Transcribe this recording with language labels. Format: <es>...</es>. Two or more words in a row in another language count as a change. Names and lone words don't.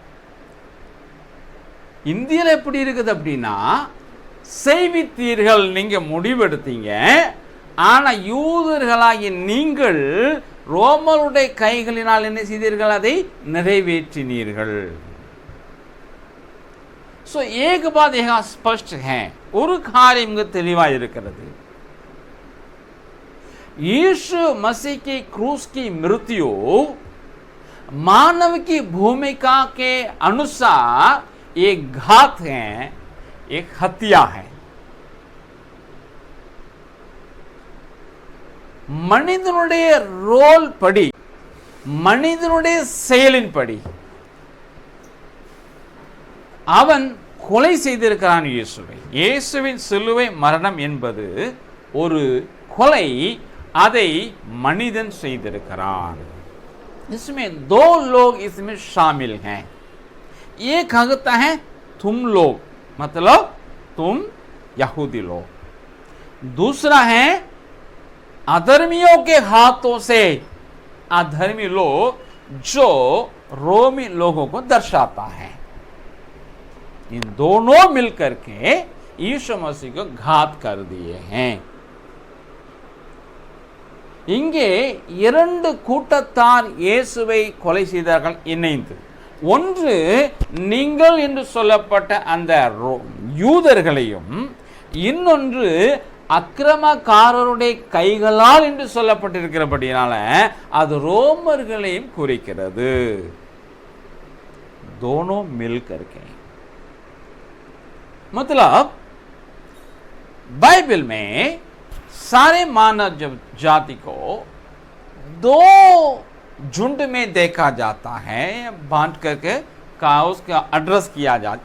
<ta>இந்தியில் எப்படி இருக்குது அப்படின்னா, செய்வித்தீர்கள், நீங்க முடிவெடுத்தீங்க. ஆனா யூதர்களாகிய நீங்கள் ரோமருடைய கைகளினால் என்ன செய்தீர்கள்? அதை நிறைவேற்றினீர்கள்.</ta> <hi>सो एक बात यहाँ स्पष्ट है,</hi> <ta>ஒரு காரியம் தெளிவாக இருக்கிறது.</ta> <hi>यीशु मसीह की क्रूस की मृत्यु मानव की भूमिका के अनुसार एक घात है, एक हत्या है.</hi> <ta>மனிதனுடைய ரோல் படி, மனிதனுடைய செயலின் படி அவன் கொலை செய்திருக்கிறான் இயேசுவை. இயேசுவின் சிலுவை மரணம் என்பது ஒரு கொலை, அதை மனிதன் செய்திருக்கிறான்.</ta> <hi>इसमें दो लोग इसमें शामिल हैं. एक कहता है तुम लोग, मतलब तुम यहूदी लोग. दूसरा है अधर्मियों के हाथों से अधर्मी लोग, जो रोमी लोगों को दर्शाता है. इन दोनों मिलकर के यीशु मसीह को घात कर दिए हैं.</hi> <ta>இங்கே இரண்டு கூட்டத்தார் இயேசுவை கொலை செய்தார்கள் இணைந்து. ஒன்று நீங்கள் என்று சொல்லப்பட்ட அந்த யூதர்களையும், இன்னொன்று அக்கிரமக்காரருடைய கைகளால் என்று சொல்லப்பட்டிருக்கிறபடினால அது ரோமர்களையும் குறிக்கிறது.</ta> <hi>दोनों मिल करके, मतलब बाइबल में सारे मानव जाति को दो झुंड में देखा जाता है, बांट करके का उसका एड्रेस किया जाता.</hi>